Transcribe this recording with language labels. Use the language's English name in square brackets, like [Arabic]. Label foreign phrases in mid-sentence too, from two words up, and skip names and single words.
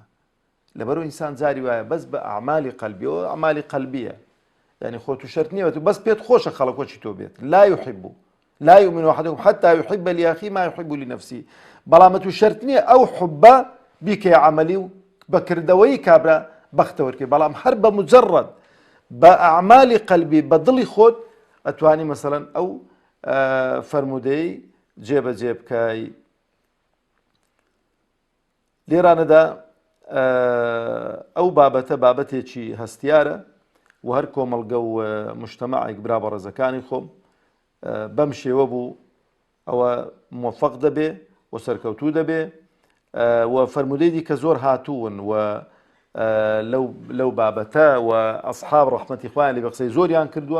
[Central Kurdish] لەبەرەوە ئینسان جاری وایە بەس بە ئەعمالی قەلبیەوە، ئەعمالی قەلبیە، یعنی خۆت و شەرت نییە تو بەس پێت خۆشە خەڵکۆچی تۆ بێت. [Arabic] لا يحب لا يؤمن أحدكم حتى يحب لأخيه ما يحب لنفسه. [Central Kurdish] بەڵام تو شەرت نییە ئەو حوبە بیکەی عەمەلی و بەکردەوەی کابرا بەختەوەرکەی، بەڵام هەر بە مجرد بە ئەعمالی قەلبی بە دڵی خۆت ئەتوانی مەسەڵەن ئەو فەرمودەی جێبەجێ بکەی. لێرانەدا ئەو بابەتە بابەتێکی هەستیارە و هەر کۆمەڵگە و مجتەمەعێک برا بە ڕێزەکانی خۆم بەم شێوە بوو ئەوە موفەق دەبێ و سەرکەوتوو دەبێ و فەرمودەی دیکە زۆر هاتوون و لەو بابەتە و ئەصحاب ڕەحمەتی خوایان لێ بە قسەی زۆریان کردووە.